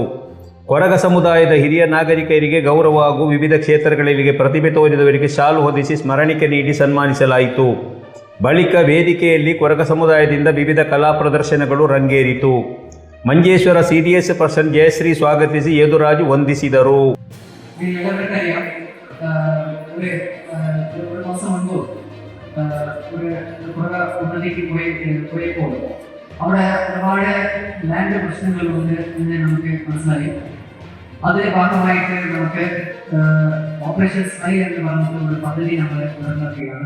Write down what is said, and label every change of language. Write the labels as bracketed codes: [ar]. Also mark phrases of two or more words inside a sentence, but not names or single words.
[kn] ಕೊರಗ ಸಮುದಾಯದ ಹಿರಿಯ ನಾಗರಿಕರಿಗೆ ಗೌರವ ಹಾಗೂ ವಿವಿಧ ಕ್ಷೇತ್ರಗಳಿಗೆ ಪ್ರತಿಭೆ ತೋರಿದವರಿಗೆ ಶಾಲು ಹೊದಿಸಿ ಸ್ಮರಣಿಕೆ ನೀಡಿ ಸನ್ಮಾನಿಸಲಾಯಿತು. ಬಳಿಕ ವೇದಿಕೆಯಲ್ಲಿ ಕೊರಗ ಸಮುದಾಯದಿಂದ ವಿವಿಧ ಕಲಾ ಪ್ರದರ್ಶನಗಳು ರಂಗೇರಿತು. ಮಂಜೇಶ್ವರ ಸಿಡಿಎಸ್ ಪರ್ಸನ್ ಜಯಶ್ರೀ ಸ್ವಾಗತಿಸಿ ಯದುರಾಜ್ ವಂದಿಸಿದರು. [ml] ഒരു മാസം മുൻപ് കുറേ ഉന്നതിക്ക് പോയപ്പോൾ അവിടെ ഒരുപാട് ലാൻഡ് പ്രശ്നങ്ങളുണ്ട് എന്ന് നമുക്ക് മനസ്സിലായി. അതിന്റെ ഭാഗമായിട്ട് നമുക്ക് ഓപ്പറേഷൻ സ്കൈ എന്ന് പറഞ്ഞിട്ട് ഒരു പദ്ധതി നമ്മൾ നടത്തുകയാണ്.